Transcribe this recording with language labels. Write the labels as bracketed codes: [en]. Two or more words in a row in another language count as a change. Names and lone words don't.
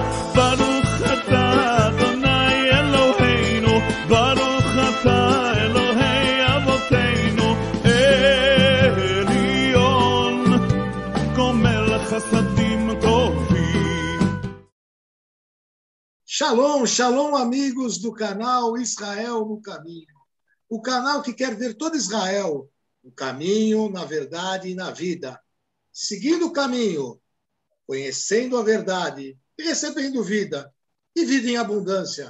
[he] ברוך אתה אדוני אלוהינו, ברוך אתה אלוהי אבותינו, עליון, גומל חסדים טובים. שלום, שלום, [pt] amigos do canal Israel no Caminho. O canal que quer ver todo Israel no caminho, na verdade e na vida. Seguindo o caminho, conhecendo a verdade e recebendo vida. E vida em abundância.